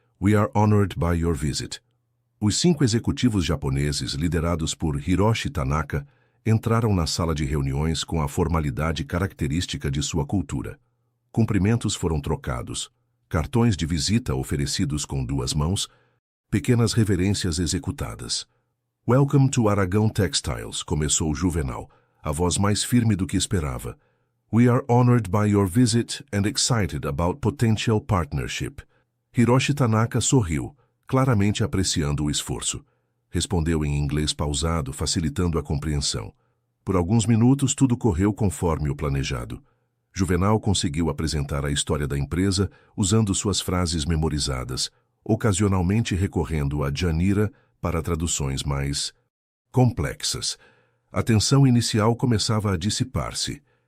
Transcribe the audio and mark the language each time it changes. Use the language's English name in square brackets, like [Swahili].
[English] We are honored by your visit. [Portuguese] Os 5 executivos japoneses, liderados por Hiroshi Tanaka, entraram na sala de reuniões com a formalidade característica de sua cultura. Cumprimentos foram trocados, cartões de visita oferecidos com 2 mãos, pequenas reverências executadas. [English] Welcome to Aragão Textiles, [Portuguese] começou Juvenal, a voz mais firme do que esperava. [English] We are honored by your visit and excited about potential partnership. [Portuguese] Hiroshi Tanaka sorriu, claramente apreciando o esforço. Respondeu em inglês pausado, facilitando a compreensão. Por alguns minutos, tudo correu conforme o planejado. Juvenal conseguiu apresentar a história da empresa usando suas frases memorizadas, ocasionalmente recorrendo a Djanira para traduções mais complexas. A tensão inicial começava a dissipar-se.